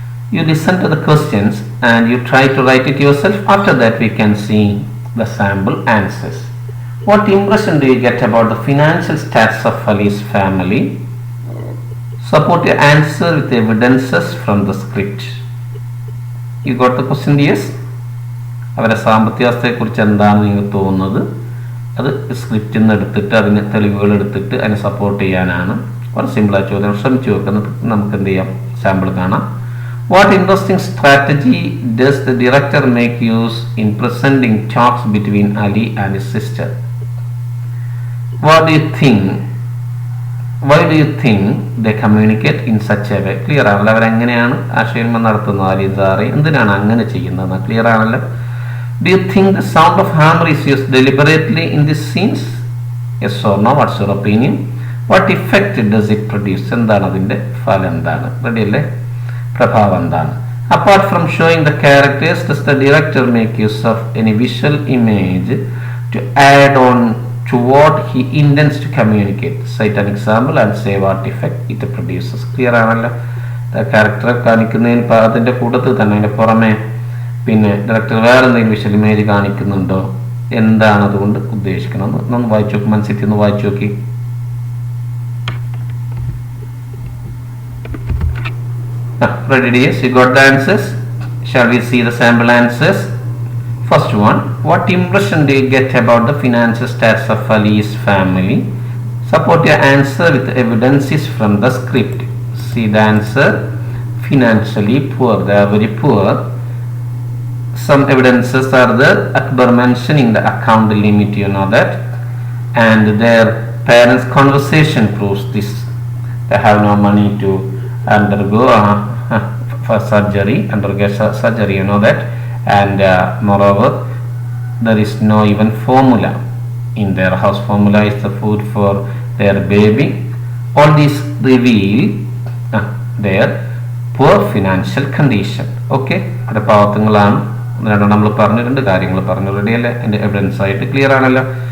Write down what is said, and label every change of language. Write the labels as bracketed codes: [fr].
[en] You listen to the questions and you try to write it yourself. After that we can see the sample answers. What impression do you get about the financial status of Ali's family? Support your answer with evidences from the script. You got the question, yes? [ml] അവരുടെ സാമ്പത്തിക അവസ്ഥയെക്കുറിച്ച് എന്താണ് നിങ്ങൾക്ക് തോന്നുന്നത്? അത് സ്ക്രിപ്റ്റിൽ നിന്ന് എടുത്തിട്ട് അതിന് തെളിവുകൾ എടുത്തിട്ട് അതിനെ സപ്പോർട്ട് ചെയ്യാനാണ്. വളരെ സിമ്പിളായ ചോദ്യം, ശ്രമിച്ചു നോക്കുന്നത്. നമുക്ക് എന്ത് ചെയ്യാം, സാമ്പിൾ കാണാം. [en] What interesting strategy does the director make use in presenting talks between Ali and his sister? What do you think? Why do you think they communicate in such a way? [ml] Clear ആണല്ലോ, അവരെങ്ങനെയാണ് ആശയവിനിമയം നടത്തുന്നത്? അലി സാറി എന്തിനാണ് അങ്ങനെ ചെയ്യുന്നത്? Clear ആണല്ലോ. [en] Do you think the sound of hammer is used deliberately in these scenes? Yes or no? What's your opinion? What effect does it produce? [ml] എന്താണ് അതിൻ്റെ ഫലം? എന്താണ്? റെഡി അല്ലേ? പ്രഭാവം എന്താണ്? [en] Apart from showing the characters, does the director make use of any visual image to add on to what he intends to communicate? Cite an example and say what effect it produces. [ml] Clear ആണല്ലോ. ക്യാരക്ടറെ കാണിക്കുന്നതിന് അതിൻ്റെ കൂട്ടത്തിൽ തന്നെ അതിൻ്റെ പുറമെ പിന്നെ director വേറെ എന്തെങ്കിലും വിഷ്വൽ ഇമേജ് കാണിക്കുന്നുണ്ടോ, എന്താണ് അതുകൊണ്ട് ഉദ്ദേശിക്കുന്നത്? ഒന്ന് വായിച്ചു നോക്കി, മനസ്സിൽ ഒന്ന് വായിച്ചു നോക്കി. [en] Ready dears, you got the answers? Shall we see the sample answers? First one, what impression do you get about the financial status of Ali's family? Support your answer with evidences from the script. See the answer. Financially poor, they are very poor. Some evidences are there. Akbar mentioning the account limit, you know that, and their parents' conversation proves this. They have no money to undergo for surgery, you know that, and moreover there is no even formula in their house. Formula is the food for their baby. All these reveal their poor financial condition. [ml] Okay, അത് പാവത്തുങ്ങളാണ്. നമ്മൾ പറഞ്ഞു, രണ്ട് കാര്യങ്ങൾ പറഞ്ഞു. Ready അല്ലേ? അതിൻ്റെ evidence ആയിട്ട് clear ആണല്ലോ.